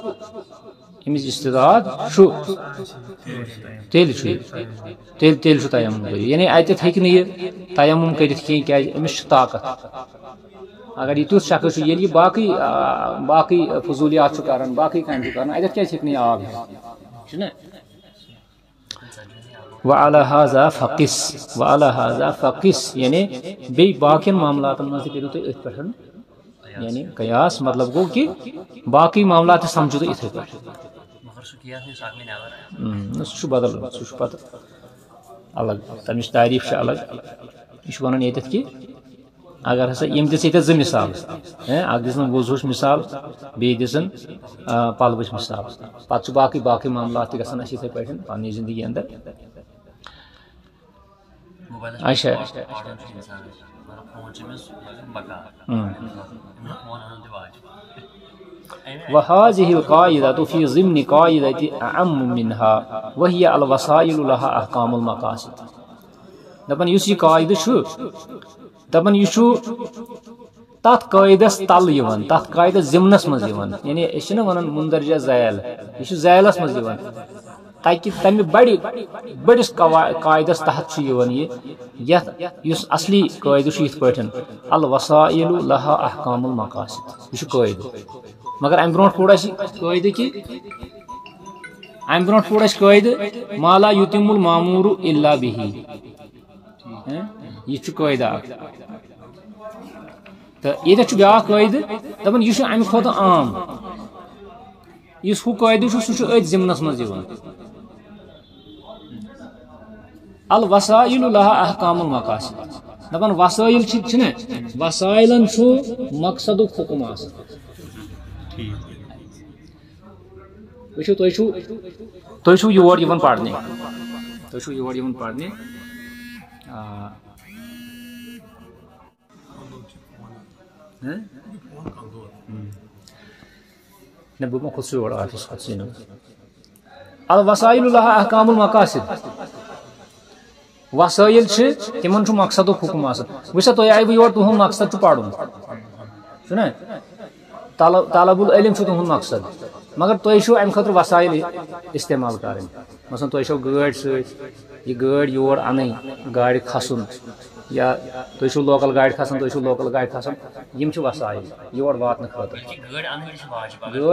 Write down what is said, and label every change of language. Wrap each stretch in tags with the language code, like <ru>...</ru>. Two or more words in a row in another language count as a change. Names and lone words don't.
<ks>تیٚلہِ چھُ تیمم کٔرِتھ یعنی اَتٮ۪تھ ہیٚکہِ نہٕ یہِ تیمم کٔرِتھ کینٛہہ کیٛازِ أمِس چھُ طاقت اگر یہِ تیُتھ شخص چھُ ییٚلہِ یہِ باقٕے فضوٗلیات چھُ کران باقٕے کامہِ چھُ کران اَتٮ۪تھ کیٛازِ ہیٚکہِ نہٕ یہِ آب ہٮ۪تھ چھُنہ</ks> <ar>وعلى هذا فقس</ar> <ks>یعنی بیٚیہِ باقین معاملاتن منٛز تہِ کٔرِو تُہۍ أتھۍ پٮ۪ٹھ یعنی قیاس مطلب گوٚو کہِ باقٕے معاملات تہِ سمجھو تُہۍ یِتھٕے پٲٹھۍ سُہ چھُ بدل سُہ چھُ پتہٕ الگ تمِچ تعریٖف چھِ الگ یہِ چھُ ونان ییٚتٮ۪تھ کہِ اگر ہسا یِم دِژ ییٚتٮ۪تھ زٕ مثال اکھ دِژن وضوٗہٕچ مثال بیٚیہِ دِژن پلوٕچ مثال پتہٕ چھُ باقٕے معاملات تہِ گژھان اَسہِ یِتھٕے پٲٹھۍ پننہِ زندگی اندر</ks> <ar>اچھا وهذه القاعدة في ضمن قاعدة أعم منها وهي الوسائل لها أحكام المقاصد</ar> <ks>دپان یُس یہِ قاعدٕ چھُ دپان یہِ چھُ تتھ قٲیدس تل یِوان تتھ قاعدس ضمنس منٛز یِوان یعنی أسۍ چھِنہ ونان مندرجہ ذیل یہِ چھُ ذیلس منٛز یِوان تاکہِ تمہِ بٔڑِس قاعدس تحت چھُ یِوان یہِ یتھ یُس اصلی قٲیدٕ چھُ یِتھ پٲٹھۍ</ks> <ar>الوسائل لها احکام المقاصد</ar> <ks>یہِ چھُ قٲیدٕ مگر امہِ برونٛٹھ پوٚر اَسہِ قٲیدٕ</ks> <ar>ما لا یتم المامور الا به</ar> <ks>یہِ چھُ قٲیدٕ اکھ تہٕ ییٚتٮ۪تھ چھُ بیٛاکھ قٲیدٕ دپان یہِ چھُ امہِ کھۄتہٕ عام یُس ہُہ قٲیدٕ چھُ سُہ چھُ أتھۍ ضمنس منٛز یِوان</ks> <ar>الوسائل لها احکام المقاصد</ar> <ks>دپان وسٲیِل چھِنہ وسٲیلن چھُ مقصدُک حُکم آسان وٕچھِو تُہۍ چھُو یور یِوان پرنہِ بہٕ ما کھوٚتُس یور آفِس</ks> <ar>الوسائل لها احکام المقاصد</ar> <ks>وسٲیِل چھِ تِمن چھُ مقصدُک حُکم آسان وٕچھ سا تُہۍ آیوٕ یور تُہُنٛد مقصد چھُ پرُن چھُنہ</ks> <ar>طلب العلم</ar> <ks>چھُ تُہُنٛد مقصد مگر تۄہہِ چھُو امہِ خٲطرٕ وسایل استعمال کرٕنۍ مثلاً تۄہہِ چھو گٲڑۍ سۭتۍ یہِ گٲڑۍ یور انٕنۍ گاڑِ کھسُن یا تُہۍ چھُو لوکل گاڑِ کھسان یِم چھِ وسایل یور واتنہٕ خٲطرٕ گٲڑۍ</ks>